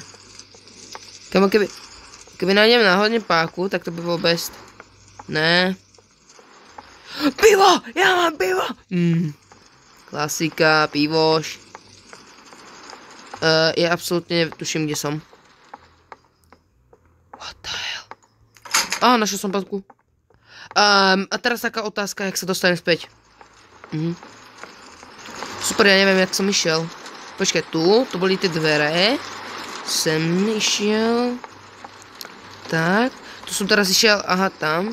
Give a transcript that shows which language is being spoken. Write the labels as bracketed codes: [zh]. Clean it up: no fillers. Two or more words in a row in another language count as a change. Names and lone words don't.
[sk] Kamo, keby nájdem náhodne páku, tak to by bolo best. Ne. Pivo! Ja mám pivo! Klasika, pivoš. Ja absolútne netuším, kde som. [en] What the hell? [sk] Našiel som páku. A teraz taká otázka, jak sa dostanem späť. Super, ja neviem, jak som išiel. Počkaj, tu boli tie dvere. Sem išiel. Tak, tu som teraz išiel, aha, tam.